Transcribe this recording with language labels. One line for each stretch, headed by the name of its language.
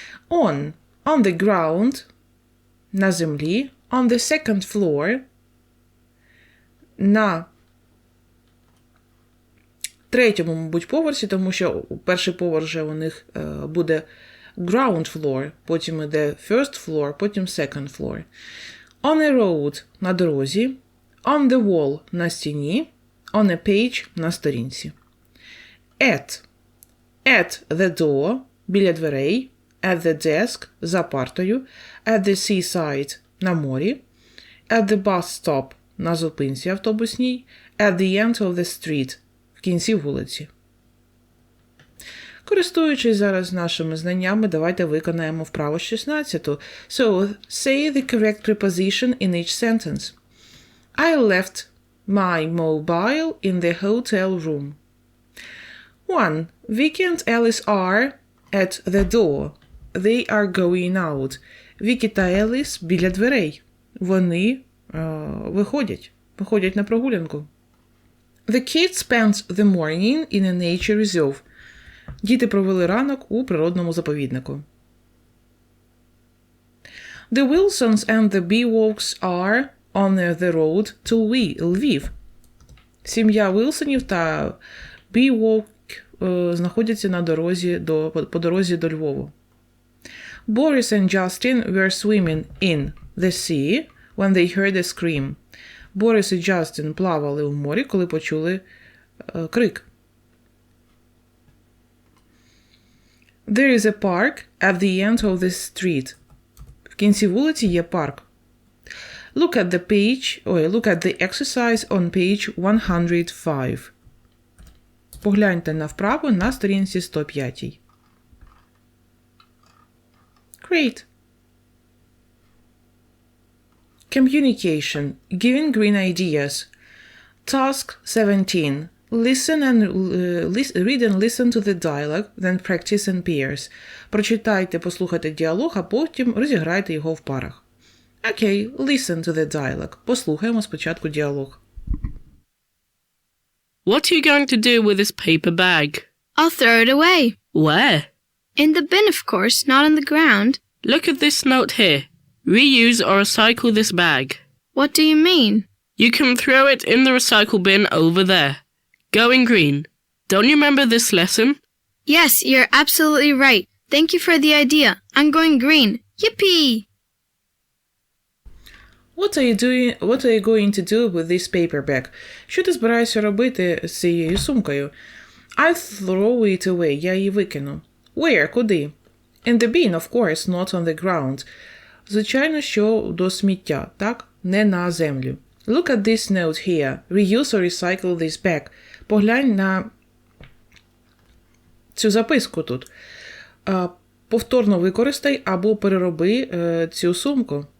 English: On the ground,
Ukrainian: на землі,
English: on the second floor,
Ukrainian: на третьому, мабуть, поверсі, тому що перший поверх вже у них буде
English: ground floor,
Ukrainian: потім іде
English: first floor,
Ukrainian: потім
English: second floor. On a road,
Ukrainian: на дорозі,
English: on the wall,
Ukrainian: на стіні,
English: on a page,
Ukrainian: на сторінці.
English: At the door,
Ukrainian: біля дверей,
English: at the desk,
Ukrainian: за партою,
English: at the seaside,
Ukrainian: на морі,
English: at the bus stop,
Ukrainian: на зупинці автобусній,
English: at the end of the street,
Ukrainian: в кінці вулиці. Користуючись зараз нашими знаннями, давайте виконаємо вправу 16.
English: So, say the correct preposition in each sentence. I left my mobile in the hotel room. 1. Vicky and Alice are at the door. They are going out.
Ukrainian: Вікі та Еліс біля дверей. Вони виходять на прогулянку.
English: The kids spent the morning in a nature reserve.
Ukrainian: Діти провели ранок у природному заповіднику.
English: The Wilsons and the Beewalks are on the road to Lviv.
Ukrainian: Сім'я Вілсонів та Beewalk знаходяться по дорозі до Львову.
English: Boris and Justin were swimming in the sea when they heard a scream.
Ukrainian: Борис і Джастін плавали у морі, коли почули крик.
English: There is a park at the end of the street.
Ukrainian: В кінці вулиці є парк.
English: Look at the exercise on page 105.
Ukrainian: Погляньте на вправу на сторінці 105.
English: Great. Communication, giving green ideas. Task 17. Read and listen to the dialogue, then practice in pairs.
Ukrainian: Прочитайте, послухайте діалог, а потім розіграйте його в парах.
English: Okay, listen to the dialogue.
Ukrainian: Послухаємо спочатку діалог.
English: What are you going to do with this paper bag? I'll throw it away. Where? In the bin, of course, not on the ground. Look at this note here. Reuse or recycle this bag. What do you mean? You can throw it in the recycle bin over there. Going green. Don't you remember this lesson? Yes, you're absolutely right. Thank you for the idea. I'm going green. Yippee! What are you going to do with this paper bag?
Ukrainian: Що ти збираєшся робити з цією сумкою?
English: I throw it away.
Ukrainian: Я її викину.
English: Where?
Ukrainian: Куди?
English: In the bin, of course, not on the ground.
Ukrainian: Звичайно, що до сміття, так? Не на землю.
English: Look at this note here. Reuse or recycle this bag.
Ukrainian: Поглянь на цю записку тут. Повторно використай або перероби цю сумку.